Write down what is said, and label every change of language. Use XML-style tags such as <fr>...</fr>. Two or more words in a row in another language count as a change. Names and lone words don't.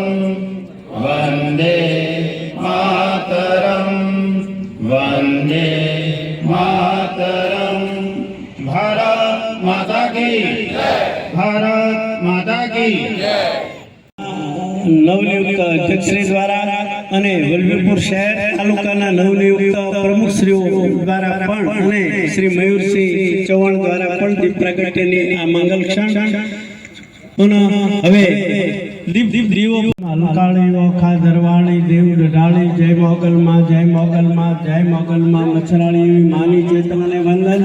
<sa>वन्दे मातरं वन्दे मातरं</sa> <hi>भारत माता की भारत माता की</hi> <gu>નવનિયુક્ત અધ્યક્ષશ્રી દ્વારા અને વલભીપુર શહેર તાલુકાના નવનિયુક્ત પ્રમુખશ્રીઓ દ્વારા પણ અને શ્રી મયુરસિંહ ચૌહાણ દ્વારા પણ દીપ પ્રાગટ્યની આ મંગલ ક્ષણ હવે દીપ દીવો અલકાળી ઓખા દરવાળી દેવ ઢાળી જય મોગલમાં જય મોગલમાં જય મોગલમાં મચ્છરાળી માની ચેતનાને વંદન</gu>